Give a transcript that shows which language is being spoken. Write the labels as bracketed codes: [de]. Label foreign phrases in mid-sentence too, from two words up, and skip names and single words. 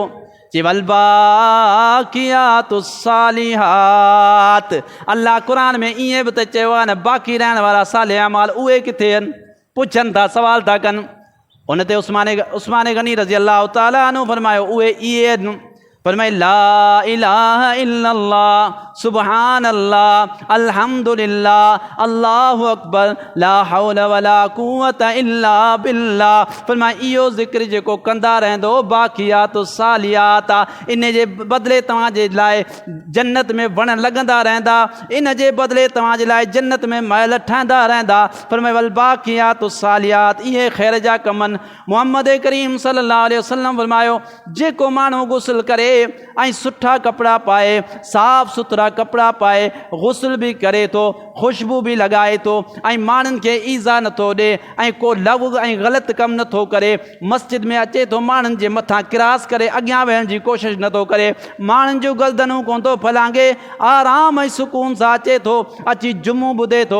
[ar] चई والباقيات الصالحات. [sd] अल्लाह क़ुर में ईअं बि त चयो आहे न, बाक़ी रहण वारा सालिह अमाल उहे किथे आहिनि? पुछनि था, सवाल था कनि। उन ते उस्मान गनी [ar] رضي الله تعالى عنه [sd] फरमायो उहे इहे आहिनि। [ar] फरमाए لا إله إلا الله سبحان الله الحمد لله الله أكبر لا حول ولا قوة إلا بالله. [sd] फरमाए इहो ज़िक्र जेको कंदा रहंदो [ar] باقيات صالحات [sd] आहे, इन जे बदिले तव्हांजे लाइ जन्नत में वण लॻंदा रहंदा, इन जे बदिले तव्हांजे लाइ जन्नत में महल ठहंदा रहंदा। फरमाए [ar] والباقيات الصالحات, [sd] इहे ख़ैर जा कम आहिनि। मुहम्मद करीम [ar] صلى الله عليه وسلم [sd] फरमायो जेको माण्हू गुस्ल करे ऐं सुठा कपिड़ा पाए, साफ़ सुथरा कपिड़ा पाए, गुस्ल बि करे थो, ख़ुशबू बि लॻाए थो ऐं माण्हुनि खे ईज़ा नथो ॾिए ऐं को लव ऐं ग़लति कमु नथो करे, मस्जिद में अचे थो माण्हुनि जे मथां किरास करे अॻियां वेहण जी कोशिशि नथो करे, माण्हुनि जूं गर्दनूं कोन थो फलांगे, आराम ऐं सुकून सां अचे थो, अची जुमो ॿुधे थो।